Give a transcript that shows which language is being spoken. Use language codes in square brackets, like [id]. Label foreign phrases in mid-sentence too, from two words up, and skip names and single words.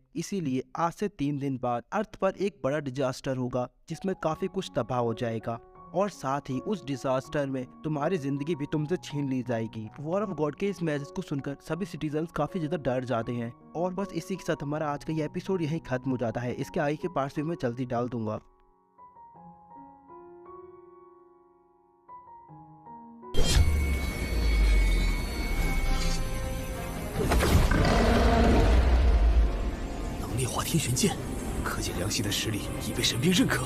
[hi] इसीलिए आज से 3 दिन बाद अर्थ पर एक बड़ा डिजास्टर होगा जिसमें काफी कुछ तबाह हो जाएगा और साथ ही उस डिजास्टर में तुम्हारी जिंदगी भी तुमसे छीन ली जाएगी। वॉर ऑफ गॉड के इस मैसेज को सुनकर सभी सिटीजन्स काफी ज्यादा डर जाते हैं। और बस इसी के साथ हमारा आज का ये एपिसोड यहीं खत्म हो जाता है। इसके आगे के पार्ट्स भी मैं जल्दी डाल दूंगा। [zh] 烈化天玄剑，可见梁系的实力已被神兵认可。